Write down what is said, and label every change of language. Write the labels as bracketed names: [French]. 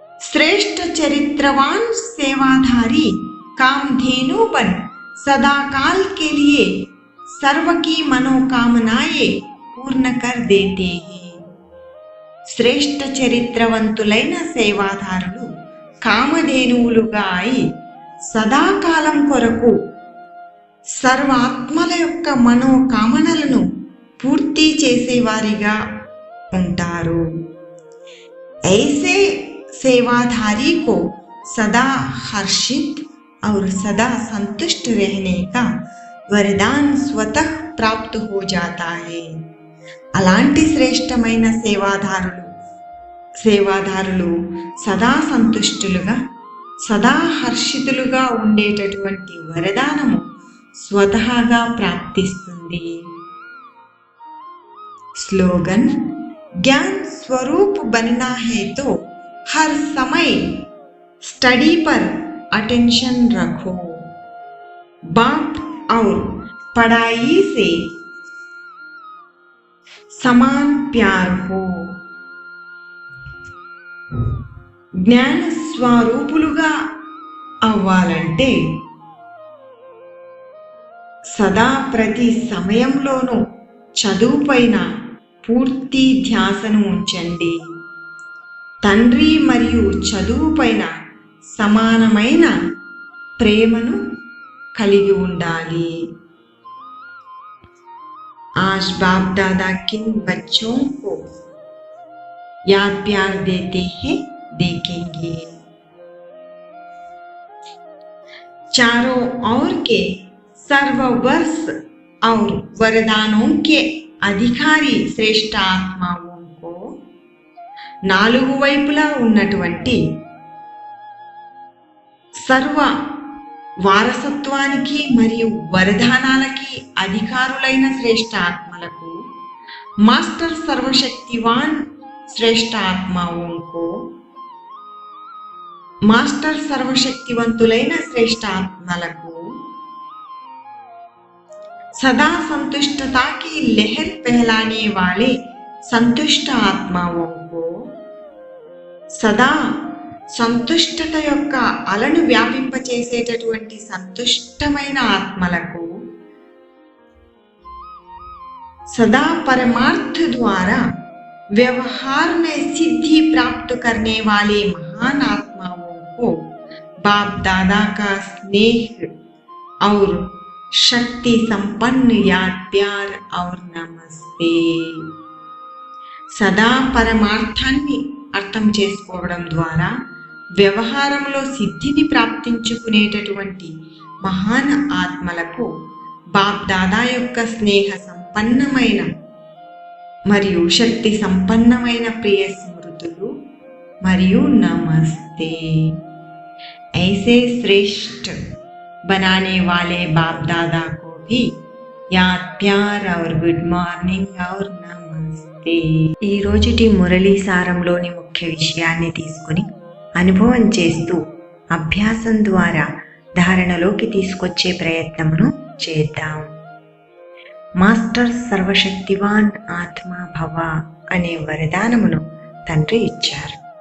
[Hindi] శ్రేష్ఠ చరిత్రవాన్ సేవాధారి कामधेनु बन सदा काल के लिए सर्व की मनोकामनाएं पूर्ण कर देते हैं. [Telugu] శ్రేష్ఠ చరిత్రవంతులైన సేవాదారులు కామధేనువులుగా అయి సదాకాలం కొరకు సర్వాత్మల యొక్క మనోకామనలను పూర్తి చేసేవారిగా ఉంటారు. [Hindi] ऐसे सेवाधारी को सदा हर्षित और सदा संतुष्ट रहने का वरदान स्वतः प्राप्त हो जाता है. [Telugu] అలాంటి శ్రేష్టమైన సేవాదారులు సదా సంతుష్టులుగా సదా హర్షితులుగా ఉండేటటువంటి వరదానము స్వతహాగా ప్రాప్తిస్తుంది. [Hindi] స్లోగన్ ज्ञान स्वरूप बनना है तो हर समय स्टडी पर अटेंशन रखो. बाप और पढ़ाई से समान प्यार हो. [Telugu] జ్ఞాన స్వరూపులుగా అవ్వాలంటే సదా ప్రతి సమయంలోనూ చదువుపైన పూర్తి ధ్యాసను ఉంచండి. తండ్రి మరియు చదువుపైన సమానమైన ప్రేమను కలిగి ఉండాలి. [Hindi] आज बाप दादा किन बच्चों को याद प्यार देते हैं देखेंगे. चारों ओर के सर्ववर्ष और वरदानों के अधिकारी [Telugu] శ్రేష్ఠ ఆత్మావుకో నాలుగు వైపులా ఉన్నటువంటి సర్వ వారసత్వానికి మరియు వరదానాలకి అధికారులైన శ్రేష్ఠ ఆత్మలకు [Hindi] మాస్టర్ సర్వశక్తివాన్ శ్రేష్ఠ ఆత్మావుకో [Telugu] మాస్టర్ సర్వశక్తివంతులైన శ్రేష్ఠ ఆత్మలకు [Hindi] सदा संतुष्टता की लहर फैलाने वाले संतुष्ट आत्माओं को सदा [Telugu] సంతుష్టత యొక్క అలను వ్యాపింపచేసేటటువంటి సంతుష్టమైన ఆత్మలకు [Hindi] सदा परमार्थ द्वारा व्यवहार में सिद्धि प्राप्त करने वाले महान आत्माओं को बाप दादा का स्नेह और शक्ति संपन्न याद प्यार और नमस्ते. [Telugu] సదా పరమార్థాన్ని అర్థం చేసుకోవడం ద్వారా వ్యవహారంలో సిద్ధిని ప్రాప్తించుకునేటటువంటి మహాన్ ఆత్మలకు బాప్ దాదా యొక్క స్నేహ సంపన్నమైన మరియు శక్తి సంపన్నమైన ప్రియ స్మృతులు మరియు నమస్తే. [Hindi] ऐसे श्रेष्ठ बनाने वाले बाप दादा को भी याद प्यार और गुड మార్నింగ్ और నమస్తే. [Telugu] ఈ రోజుటి మురళీ సారంలోని ముఖ్య విషయాన్ని తీసుకుని అనుభవం చేస్తూ అభ్యాసం ద్వారా ధారణలోకి తీసుకొచ్చే ప్రయత్నమును చేద్దాం. మాస్టర్ సర్వశక్తివాన్ ఆత్మా భవ అనే వరదానమును తండ్రి ఇచ్చారు.